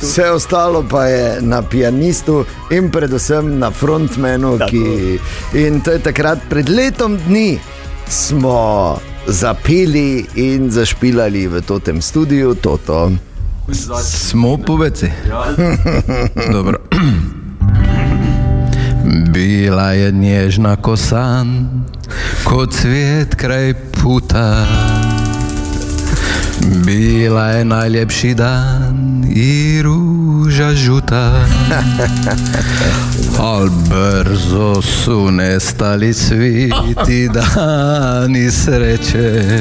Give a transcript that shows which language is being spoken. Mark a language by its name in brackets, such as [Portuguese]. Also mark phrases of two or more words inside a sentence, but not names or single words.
[Slovenian] Vse ostalo pa je na pianistu in predvsem na frontmanu, in to je takrat pred letom dni smo zapeli in zašpilali v Totem studiu Toto. Smo poveci. Dobro. [Croatian] Bila je nježna kosan, kot cvet kraj puta. Bila je najljepši dan i ruža žuta. Al brzo su nestali svi ti dani sreće.